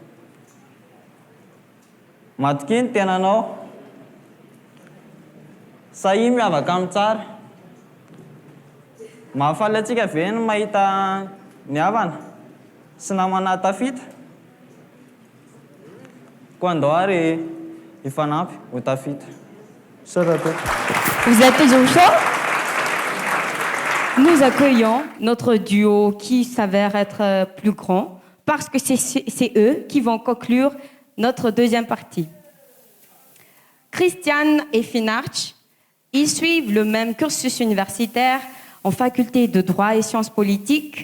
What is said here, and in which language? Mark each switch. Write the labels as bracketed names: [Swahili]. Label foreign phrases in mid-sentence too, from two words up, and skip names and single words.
[Malagasy] Matokiny tenanao, sahy miavaka amin'ny tsara. Mahafaly antsika ve ny mahita ny havana sy namana tafita? Koa andao ary hifanampy ho tafita. [French] Vous êtes toujours chaud? Nous accueillons notre duo qui s'avère être plus grand parce que c'est eux qui vont conclure notre deuxième partie. Christiane et Finarch, ils suivent le même cursus universitaire en faculté de droit et sciences politiques.